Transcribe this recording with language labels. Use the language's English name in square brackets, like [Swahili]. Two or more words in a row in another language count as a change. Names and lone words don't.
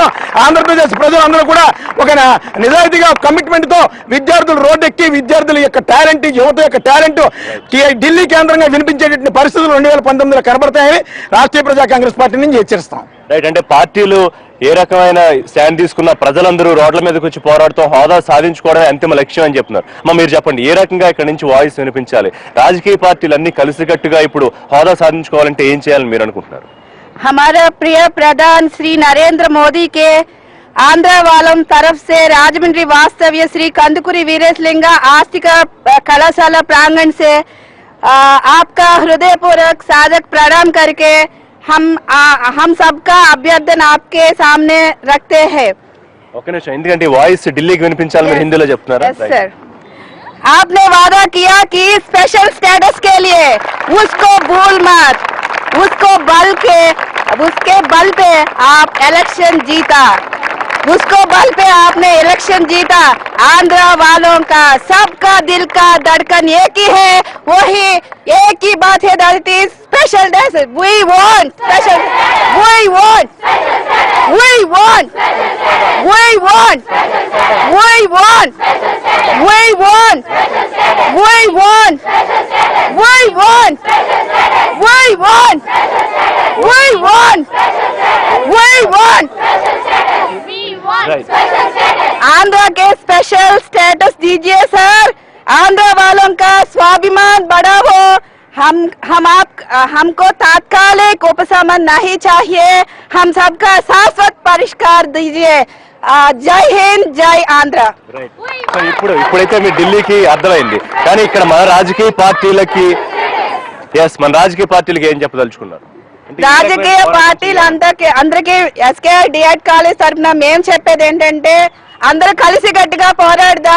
[Telugu] ఆంధ్రప్రదేశ్ ప్రజలందరూ కూడా ఒక నిజాయితీగా కమిట్మెంట్ తో విద్యార్థులు రోడ్డెక్కి విద్యార్థుల యొక్క టాలెంట్ యువత యొక్క టాలెంట్ ఢిల్లీ కేంద్రంగా వినిపించేటువంటి పరిస్థితులు 2019లో కనబడతాయని రాష్ట్రీయ ప్రజా కాంగ్రెస్ పార్టీ నుంచి హెచ్చరిస్తాం. రైట్, అంటే పార్టీలు ఏ రకమైన స్టాండ్ తీసుకున్న ప్రజలందరూ రోడ్ల మీదకి వచ్చి పోరాడుతూ హోదా సాధించుకోవడమే అంతిమ లక్ష్యం అని చెప్తున్నారు. మీరు చెప్పండి, ఏ రకంగా ఇక్కడ నుంచి వాయిస్ వినిపించాలి? రాజకీయ పార్టీలు అన్ని కలిసికట్టుగా ఇప్పుడు హోదా సాధించుకోవాలంటే ఏం చేయాలని మీరు అనుకుంటున్నారు? [Hindi] हमारा प्रिय प्रधान श्री नरेंद्र मोदी के आंध्र वालों तरफ से राजमंड्री वास्तव्य श्री कंदकुरी वीरेशलिंगा आस्तिक कलाशाला प्रांगण से आपका हृदयपूर्वक सादर प्रणाम करके हम सबका अभ्यर्थन आपके सामने रखते हैं. ओके निशा, [Telugu] ఎందుకంటే వాయిస్ ఢిల్లీకి వినిపించాలని మీరు హిందీలో చెప్తున్నారా? [English] yes sir. [Hindi] आपने वादा किया कि [English] special status [Hindi] के लिए उसको भूल मत, उसके बल पे आप इलेक्शन जीता. उसको बल पे आपने इलेक्शन जीता। आंध्र वालों का सबका दिल का धड़कन एक ही है, वही एक ही बात है, [English] that is special days. we want special, we want, we want, we want, we want, we want, we want, we want, we want, we want, we want. [Hindi] आंध्र के [English] special status [Hindi] दीजिए सर, आंध्र वालों का स्वाभिमान बढ़ाओ। हमको तात्कालिक उपशमन नहीं चाहिए, हम सबका शाश्वत परिष्कार दीजिए। जय हिंद, जय आंध्र। [Telugu] సో ఇప్పుడైతే మీ ఢిల్లీకి అర్థమైంది, కానీ ఇక్కడ మన రాజకీయ పార్టీలకి మన రాజకీయ పార్టీలకి ఏం చెప్పదలుచుకున్నారు? రాజకీయ పార్టీలు అందరికి ఎస్కేఐ డిఎడ్ కాలేజ్ తరఫున మేము చెప్పేది ఏంటంటే అందరూ కలిసి గట్టిగా పోరాడదాం.